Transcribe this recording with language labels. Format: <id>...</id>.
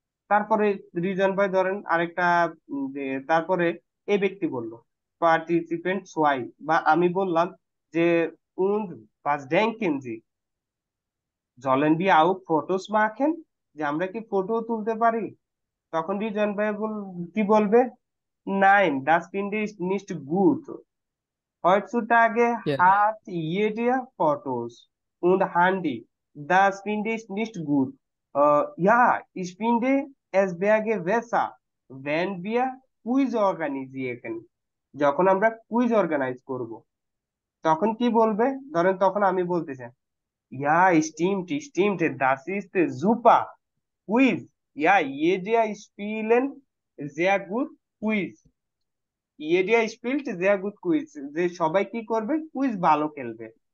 <bn>তারপরে রিজন ভাই ধরেন আরেকটা, যে তারপরে এই ব্যক্তি বলল পার্টিসিপেন্ট সোয়াই, বা আমি বললাম যে</bn> <de>und was denken Sie, sollen wir auch Fotos machen,</de> <bn>যে আমরা কি ফটো তুলতে পারি। তখন রিজন ভাই কি বলবে,</bn> <de>nein das finde ich nicht gut, heutzutage</de> <en>Yeah.</en> <de>hat jeder Fotos und Handy, das finde ich nicht gut. Ja, ich finde es wäre besser, wenn wir কুইজ organisieren,</de> <bn>যখন আমরা কুইজ অর্গানাইজ করব, তখন কি বলবে, ধরেন তখন আমি বলতেছি</bn> <de>ja stimmt das ist super Quiz, ja jeder spielen sehr gut Quiz, ইয়েডিয়া স্পিল্ট sehr gut কুইজ,</de> <bn>যে সবাই কি করবে, কুইজ ভালো খেলবে।</bn>